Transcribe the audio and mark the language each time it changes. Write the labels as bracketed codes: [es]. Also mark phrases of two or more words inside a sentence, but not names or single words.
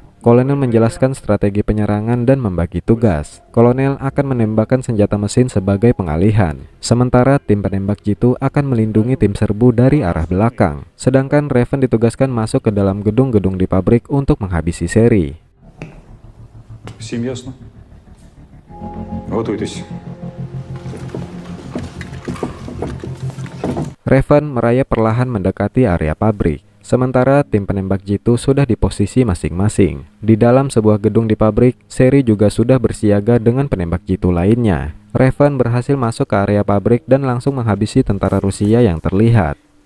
[id] Kolonel menjelaskan strategi penyerangan dan membagi tugas. Kolonel akan menembakkan senjata mesin sebagai pengalihan. Sementara tim penembak jitu akan melindungi tim serbu dari arah belakang. Sedangkan Raven ditugaskan masuk ke dalam gedung-gedung di pabrik untuk menghabisi Seri. [uk] Всім ясно? Готуйтесь. [id] Raven merayap perlahan mendekati area pabrik. Sementara tim penembak jitu sudah di posisi masing-masing. Di dalam sebuah gedung di pabrik, Seri juga sudah bersiaga dengan penembak jitu lainnya. Raven berhasil masuk ke area pabrik dan langsung menghabisi tentara Rusia yang terlihat.